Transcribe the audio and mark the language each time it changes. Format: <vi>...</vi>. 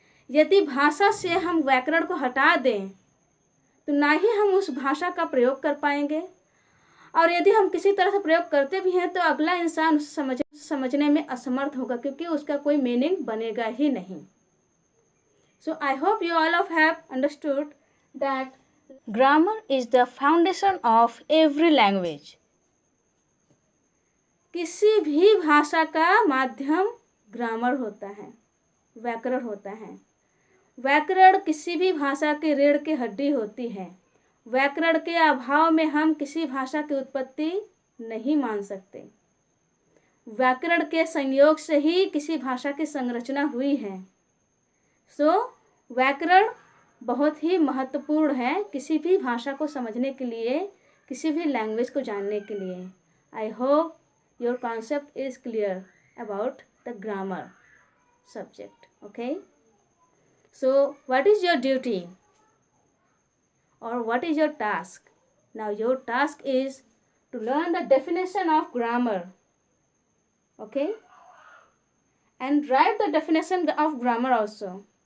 <hi>यदि भाषा से हम व्याकरण को हटा दें तो ना ही हम उस भाषा का प्रयोग कर पाएंगे, और यदि हम किसी तरह से प्रयोग करते भी हैं तो अगला इंसान उसे समझने में असमर्थ होगा, क्योंकि उसका कोई मीनिंग बनेगा ही नहीं।</hi> <en>So I hope you all have understood that grammar is the foundation of every language.</en> <hi>किसी भी भाषा का माध्यम ग्रामर होता है, व्याकरण होता है। व्याकरण किसी भी भाषा की रीढ़ की हड्डी होती है। व्याकरण के अभाव में हम किसी भाषा की उत्पत्ति नहीं मान सकते। व्याकरण के संयोग से ही किसी भाषा की संरचना हुई है। व्याकरण बहुत ही महत्वपूर्ण है किसी भी भाषा को समझने के लिए, किसी भी लैंग्वेज को जानने के लिए।</hi> <en>I hope your concept is clear about the grammar subject. Okay, so what is your duty or what is your task? Now your task is to learn the definition of grammar, okay, and write the definition of grammar also.</en>